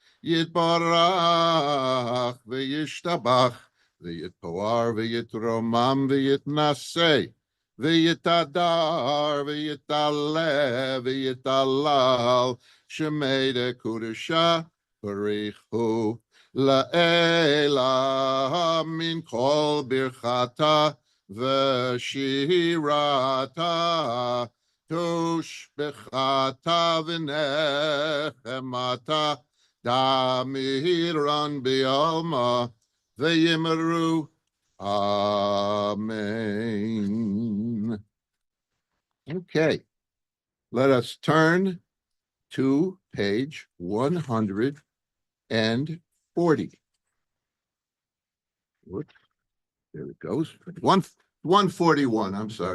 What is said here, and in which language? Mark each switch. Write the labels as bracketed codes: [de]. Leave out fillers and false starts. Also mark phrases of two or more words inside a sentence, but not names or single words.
[arc] וישתבח ויתפאר ויתרומם ויתנשא ויתהדר ויתעלה ויתהלל שמה דקודשא בריך הוא לעלא מן כל ברכתא ושירתא תשבחתא ונחמתא דאמירן בעלמא ואמרו. Amen. [en] Okay, let us turn to page 140. Whoops. There it goes. 141. I'm sorry.